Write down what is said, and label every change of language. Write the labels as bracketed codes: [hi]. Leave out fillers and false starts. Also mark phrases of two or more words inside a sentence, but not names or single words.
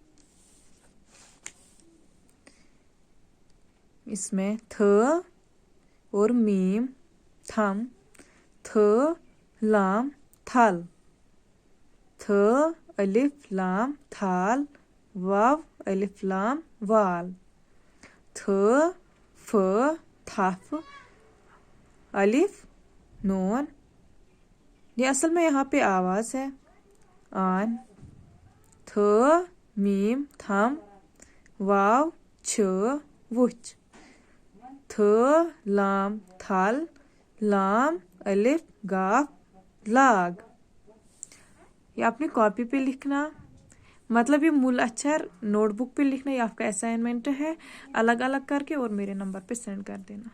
[hi] इसमें थ और मीम, थम, थ लाम थल, थ अलिफ लाम थाल, वाव अलिफ लाम वाल, थ फ थफ, अलिफ नून। ये असल में यहाँ पे आवाज है आन। थ मीम थम, वाव छ वुच, थ लाम थल, लाम अलिफ गाफ लाग। ये आपने कॉपी पे लिखना, मतलब ये मूल अक्षर नोटबुक पे लिखना। ये आपका असाइनमेंट है, अलग अलग करके और मेरे नंबर पे सेंड कर देना।